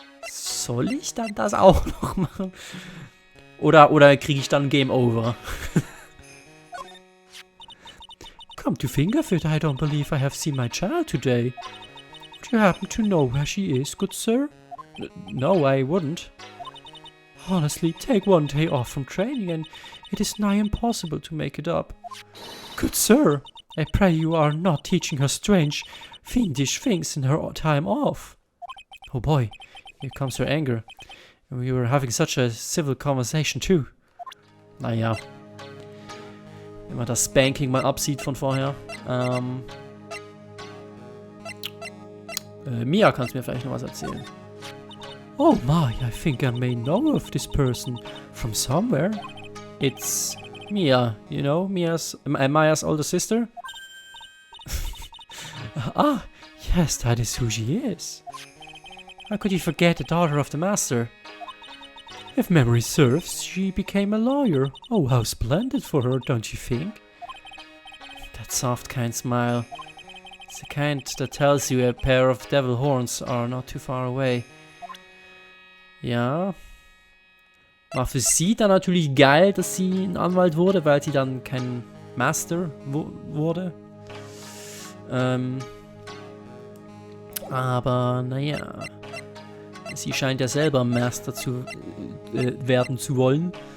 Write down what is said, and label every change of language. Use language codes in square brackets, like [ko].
[de] Soll ich dann das auch noch machen? Oder kriege ich dann Game Over? [en] Come to think of it, I don't believe I have seen my child today. Would you happen to know where she is, good sir? No, I wouldn't. Honestly, take one day off from training and it is nigh impossible to make it up. Good sir, I pray you are not teaching her strange, fiendish things in her time off. Oh boy, here comes her anger. We were having such a civil conversation too. [de] Naja. Wenn man das Spanking mal absieht von vorher. Mia, kannst mir vielleicht noch was erzählen? [en] Oh my, I think I may know of this person from somewhere. It's Mia, you know, Maya's older sister. Ah, yes, that is who she is. How could you forget the daughter of the master? If memory serves, she became a lawyer. Oh, how splendid for her, don't you think? That soft, kind smile. It's the kind that tells you a pair of devil horns are not too far away. [de] Ja. War für sie dann natürlich geil, dass sie ein Anwalt wurde, weil sie dann kein Master wurde. Aber naja. Sie scheint ja selber Master zu werden zu wollen.